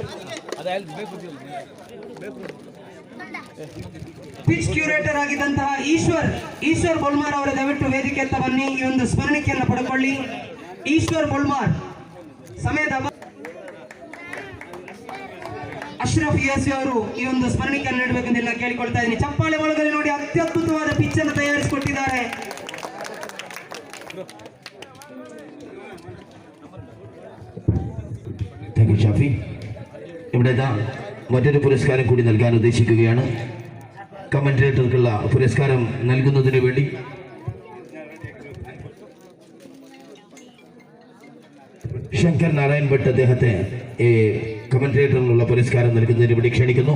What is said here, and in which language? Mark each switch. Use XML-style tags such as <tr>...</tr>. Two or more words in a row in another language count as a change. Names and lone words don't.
<kn>ಪಿಚ್ ಕ್ಯೂರೇಟರ್ ಆಗಿದ್ದಂತಹ ಈಶ್ವರ್ ಬೋಲ್ಮಾರ್ ಅವರ ದಯವಿಟ್ಟು ವೇದಿಕೆ ಹತ್ತ ಬನ್ನಿ. ಈ ಒಂದು ಸ್ಮರಣಿಕೆಯನ್ನು ಪಡ್ಕೊಳ್ಳಿ. ಈಶ್ವರ್ ಬೋಲ್ಮಾರ್ ಸಮಯದ ಅಶ್ರಫ್ ಯಾಸಿ ಅವರು ಈ ಒಂದು ಸ್ಮರಣಿಕೆಯನ್ನು ನೀಡಬೇಕೆಂದು ನಾನು ಕೇಳಿಕೊಳ್ತಾ ಇದ್ದೀನಿ. ಚಪ್ಪಾಳೆ ಒಳಗಡೆ ನೋಡಿ ಅತ್ಯದ್ಭುತವಾದ ಪಿಚ್ ಅನ್ನು തയ്യാറാക്കിക്കൊണ്ടിದ್ದಾರೆ.</kn> <en>Thank you ഷാഫി.</en> <ml>ഇവിടെ മറ്റൊരു പുരസ്കാരം കൂടി നൽകാൻ ഉദ്ദേശിക്കുകയാണ്. കമന്റേറ്റർക്കുള്ള പുരസ്കാരം നൽകുന്നതിന് വേണ്ടി ശങ്കർ നാരായൺ ഭട്ട് അദ്ദേഹത്തെ കമന്റേറ്ററിനുള്ള പുരസ്കാരം നൽകുന്നതിന് വേണ്ടി ക്ഷണിക്കുന്നു.</ml>